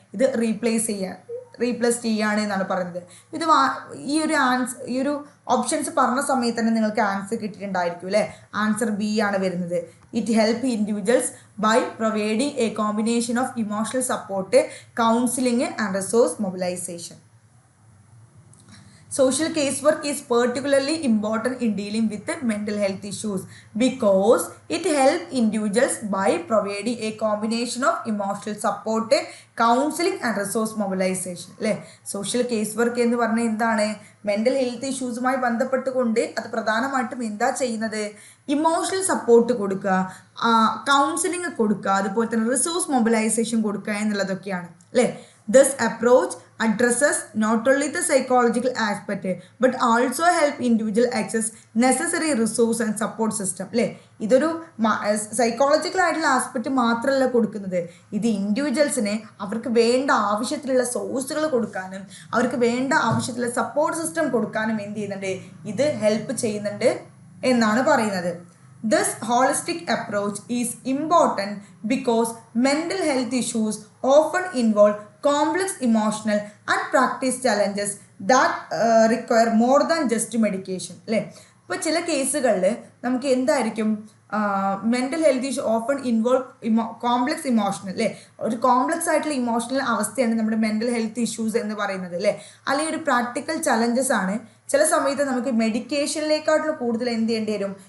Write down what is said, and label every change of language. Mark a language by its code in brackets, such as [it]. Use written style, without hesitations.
[ml] ഇത് റീപ്ലേസ് ചെയ്യാണ് എന്നാണ് പറയുന്നത്. ഇത് ഈ ഒരു ഓപ്ഷൻസ് പറഞ്ഞ സമയത്ത് തന്നെ നിങ്ങൾക്ക് ആൻസർ കിട്ടിയിട്ടുണ്ടായിരിക്കും അല്ലേ. [en] answer B [ml] ആണ് വരുന്നത്. [en] It help individuals by providing a combination of emotional support, counselling and resource mobilisation. Social casework is particularly important in dealing with mental health issues because it helps individuals by providing a combination of emotional support, counseling and resource mobilization [ml] അല്ലേ. Social case work എന്ന് പറഞ്ഞാൽ എന്താണ്? Mental health ഇഷ്യൂസുമായി ബന്ധപ്പെട്ടുകൊണ്ട് അത് പ്രധാനമായിട്ടും എന്താ ചെയ്യുന്നത്? Emotional support കൊടുക്കുക, കൗൺസിലിംഗ് കൊടുക്കുക, അതുപോലെ തന്നെ റിസോഴ്സ് മൊബിലൈസേഷൻ കൊടുക്കുക എന്നുള്ളതൊക്കെയാണ് അല്ലേ. [en] This approach addresses not only the psychological aspect but also help individual access necessary resource and support system [ml] അല്ലേ. ഇതൊരു സൈക്കോളജിക്കൽ ആയിട്ടുള്ള ആസ്പെക്റ്റ് മാത്രമല്ല കൊടുക്കുന്നത്, ഇത് ഇൻഡിവിജ്വൽസിനെ അവർക്ക് വേണ്ട ആവശ്യത്തിലുള്ള സോഴ്സുകൾ കൊടുക്കാനും അവർക്ക് വേണ്ട ആവശ്യത്തിലുള്ള സപ്പോർട്ട് സിസ്റ്റം കൊടുക്കാനും എന്ത് ചെയ്യുന്നുണ്ട്? ഇത് ഹെൽപ്പ് ചെയ്യുന്നുണ്ട് എന്നാണ് പറയുന്നത്. [en] This holistic approach is important because mental health issues often involve complex emotional and practice challenges that require more than just medication [ml] അല്ലേ. ഇപ്പോൾ ചില കേസുകളിൽ നമുക്ക് എന്തായിരിക്കും? [en] mental health issue often involve complex emotional [ml] അല്ലേ, ഒരു കോംപ്ലക്സ് ആയിട്ടുള്ള ഇമോഷണൽ അവസ്ഥയാണ് നമ്മുടെ മെൻ്റൽ ഹെൽത്ത് ഇഷ്യൂസ് എന്ന് പറയുന്നത് അല്ലേ. അല്ലെങ്കിൽ ഒരു പ്രാക്ടിക്കൽ ചലഞ്ചസ് ആണ്. ചില സമയത്ത് നമുക്ക് മെഡിക്കേഷനിലേക്കായിട്ടുള്ള കൂടുതൽ എന്ത് ചെയ്യേണ്ടി വരും?